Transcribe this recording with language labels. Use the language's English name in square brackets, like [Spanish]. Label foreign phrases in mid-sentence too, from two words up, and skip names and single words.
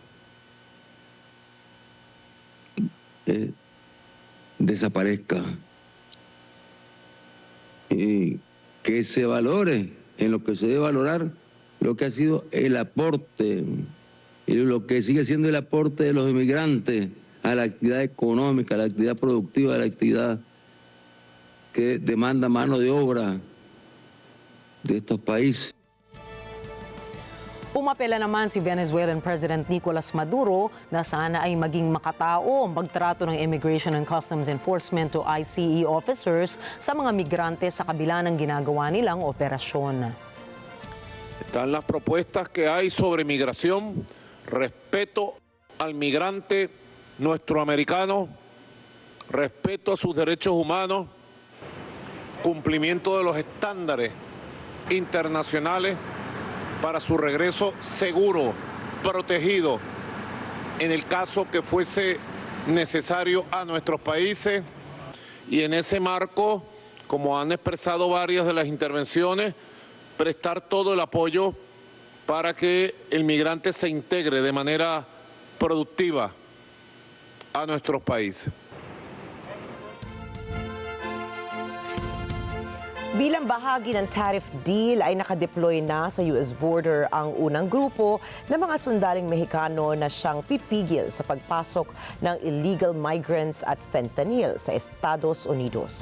[Spanish] desaparezca y que se valore en lo que se debe valorar lo que ha sido el aporte y lo que sigue siendo el aporte de los inmigrantes a la actividad económica, a la actividad productiva, a la actividad que demanda mano de obra de estos países. [Filipino] Umapela naman si Venezuelan President Nicolas Maduro na sana ay maging makatao ang pagtrato ng Immigration and Customs Enforcement o ICE officers sa mga migrante sa kabila ng ginagawa nilang operasyon. [Spanish] Están las propuestas que hay sobre migración, respeto al migrante nuestro americano, respeto a sus derechos humanos, cumplimiento de los estándares internacionales para su regreso seguro, protegido, en el caso que fuese necesario a nuestros países. Y en ese marco, como han expresado varias de las intervenciones, prestar todo el apoyo para que el migrante se integre de manera productiva a nuestros países. [Filipino] Bilang bahagi ng [English] tariff deal [Filipino] ay nakadeploy na sa US border ang unang grupo ng mga sundaling Mexicano na siyang pipigil sa pagpasok ng [English] illegal migrants [Filipino] at fentanyl sa Estados Unidos.